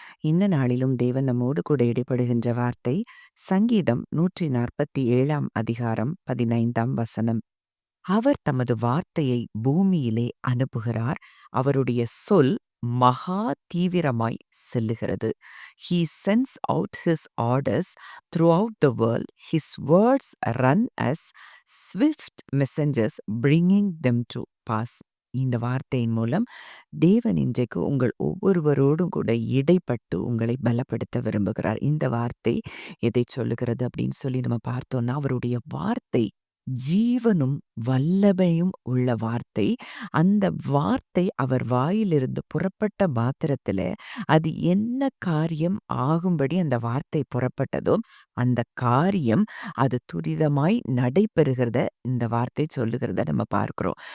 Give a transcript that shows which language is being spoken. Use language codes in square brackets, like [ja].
[ta] இந்த நாளிலும் தேவன் நம்மோடு கூட இடைப்படுகின்ற வார்த்தை சங்கீதம் 147ஆம் அதிகாரம் 15ஆம் வசனம். அவர் தமது வார்த்தையை பூமியிலே அனுப்புகிறார். அவருடைய சொல் மகா தீவிரமாய் செல்லுகிறது. [en] He sends out his orders throughout the world. His words run as swift messengers bringing them to pass. [ta] இந்த வார்த்தையின் மூலம் தேவன் இன்றைக்கு உங்கள் ஒவ்வொருவரோடும் கூட இடைப்பட்டு உங்களை பலப்படுத்த விரும்புகிறார். இந்த வார்த்தை எதை சொல்லுகிறது அப்படின்னு சொல்லி நம்ம பார்த்தோம்னா, அவருடைய வார்த்தை ஜீவனும் வல்லமையும் உள்ள வார்த்தை. அந்த வார்த்தை அவர் வாயிலிருந்து புறப்பட்ட மாத்திரத்தில அது என்ன காரியம் ஆகும்படி அந்த வார்த்தை புறப்பட்டதோ அந்த காரியம் அது துரிதமாய் நடைபெறுகிறத இந்த வார்த்தை சொல்லுகிறத நம்ம பார்க்கிறோம்.